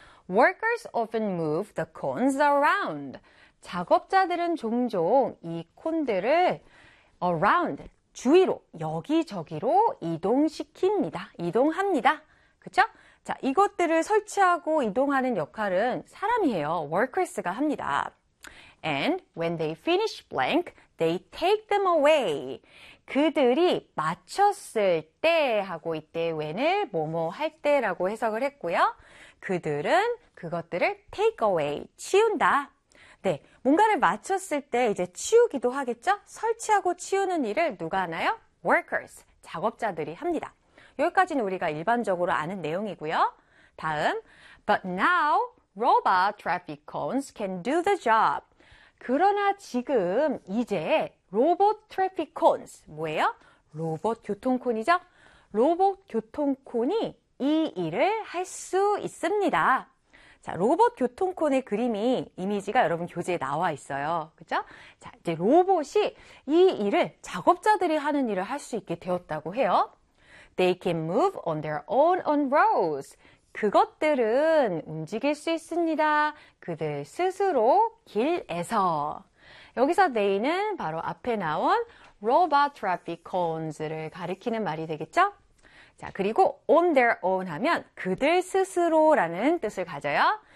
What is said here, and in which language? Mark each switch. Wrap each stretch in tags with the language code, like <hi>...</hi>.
<en>Workers often move the cones around.</en> <ko>작업자들은 종종 이 콘들을 around, 주위로, 여기저기로 이동시킵니다. 이동합니다. 그쵸? 자, 이것들을 설치하고 이동하는 역할은 사람이에요. workers가 합니다.</ko> <en>And when they finish blank, they take them away.</en> <ko>그들이 마쳤을 때 하고 이때 when을 뭐뭐 할 때라고 해석을 했고요. 그들은 그것들을</ko> <en>take away,</en> <ko>치운다. 네, 뭔가를 마쳤을 때 이제 치우기도 하겠죠? 설치하고 치우는 일을 누가 하나요? Workers, 작업자들이 합니다. 여기까지는 우리가 일반적으로 아는 내용이고요. 다음,</ko> <en>but now robot traffic cones can do the job.</en> <ko>그러나 지금 이제 로봇 트래픽 콘스 뭐예요? 로봇 교통콘이죠? 로봇 교통콘이 이 일을 할수 있습니다. 자, 로봇 교통콘의 그림이 이미지가 여러분 교재에 나와 있어요. 그죠? 자, 이제 로봇이 이 일을 작업자들이 하는 일을 할수 있게 되었다고 해요.</ko> <en>They can move on their own on roads.</en> <ko>그것들은 움직일 수 있습니다. 그들 스스로 길에서. 여기서 they는 바로 앞에 나온</ko> <en>robot traffic cones</en> <ko>를 가리키는 말이 되겠죠? 자, 그리고</ko> <en>on their own</en> <ko>하면 그들 스스로라는 뜻을 가져요.</ko>